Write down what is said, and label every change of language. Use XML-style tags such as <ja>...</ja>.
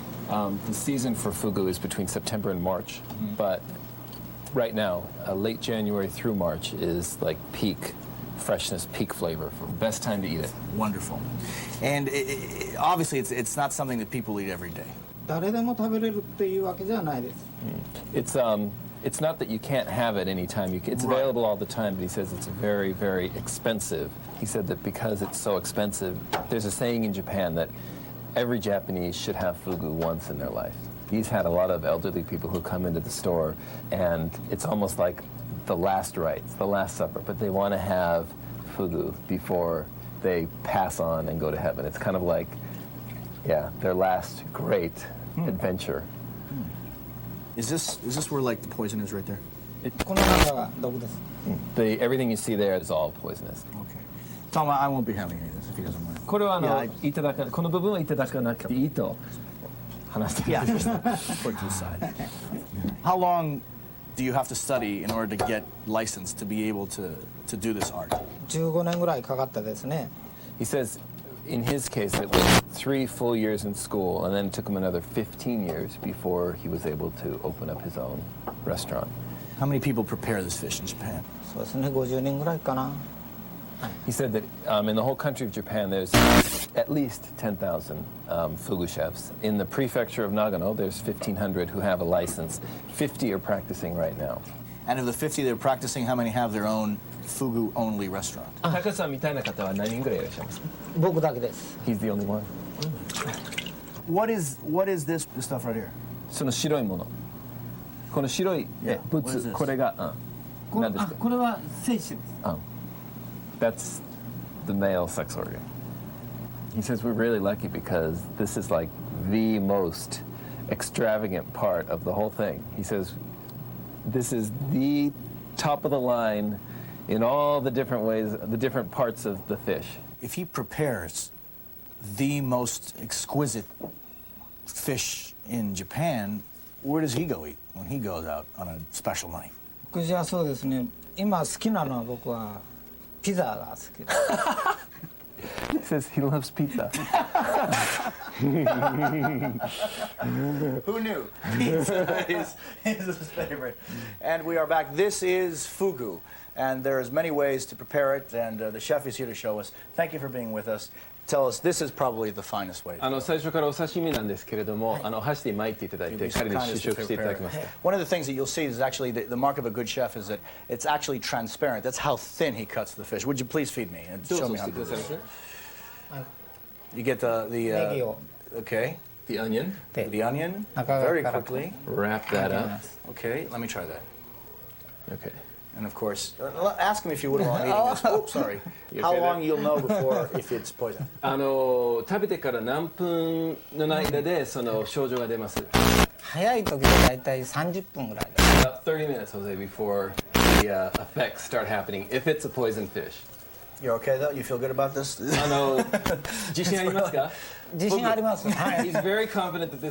<en>The season for fugu is between September and March, but right now, late January through March is like peak freshness, peak flavor, best time to eat it. Wonderful. And obviously, it's not something that people eat every day.</en> <ja>誰でも食べれるっていうわけじゃないです。</ja> <en>It's not that you can't have it anytime. It's available all the time, but he says it's very, very expensive. He said that because it's so expensive, there's a saying in Japan that every Japanese should have fugu once in their life. He's had a lot of elderly people who come into the store, and it's almost like the last rites, the last supper, but they want to have fugu before they pass on and go to heaven. It's kind of like, yeah, their last great adventure. Is this where like the poison is right there?</en> <ja>この中が毒です。</ja> <en>Everything you see there is all poisonous. Okay. Tom, I won't be having any of this if he doesn't mind.</en> <ja>これはこの部分はいただかなくていいと話しています。</ja> <en>Put it to the side. How long do you have to study in order to get licensed to be able to do this art?</en> <ja>15年ぐらいかかったですね。</ja> <en>He says in his case it was 3 full years in school, and then it took him another 15 years before he was able to open up his own restaurant. How many people prepare this fish in Japan?</en> <ja>そうですね、50人ぐらいかな。</ja> <en>He said that in the whole country of Japan, there's at least 10,000 fugu chefs. In the prefecture of Nagano, there's 1,500 who have a license. 50 are practicing right now. And of the 50 that are practicing, how many have their own fugu-only restaurant?</en> <ja>高さんみたいな方は何人ぐらいいらっしゃいますか？僕だけです。</ja> <en>He's the only one. What is this stuff right here?</en> <ja>その白いもの。この白い</ja> <en>Yeah. What is</en> <ja>物</ja> <en>this?</en> <ja>これが何ですか？これは精子です。</ja> <en>That's the male sex organ. He says we're really lucky because this is like the most extravagant part of the whole thing. He says this is the top of the line in all the different ways, the different parts of the fish. If he prepares the most exquisite fish in Japan, where does he go eat when he goes out on a special night?</en> <ja>僕じゃあそうですね。今好きなのは僕はピザが好きです。</ja> <en>He says he loves pizza. Who knew? Pizza is his favorite. And we are back. This is fugu, and there's many ways to prepare it, and the chef is here to show us. Thank you for being with us. Tell us, this is probably the finest way.</en> <ja>最初からお刺身なんですけれども、箸で巻いていただいて、彼に試食していただきました。</ja> <en>One of the things that you'll see is actually the mark of a good chef is that it's actually transparent. That's how thin he cuts the fish. Would you please feed me and show me how to do this? You get the okay. The onion. The onion. Very quickly. Wrap that up. Okay, let me try that. Okay. And of course, ask him if you wouldn't mind eating this. Oh, sorry. How long you'll know before if it's poison?</en> <ja>食べてから何分の間でその症状が出ます？早い時でだいたい30分ぐらいです。</ja> <en>About 30 minutes, Jose, before the effects start happening. If it's a poison fish. You're okay though? You feel good about this?</en> <ja>自信ありますか？自信あります。はい。</ja> <en>He's very confident that this</en>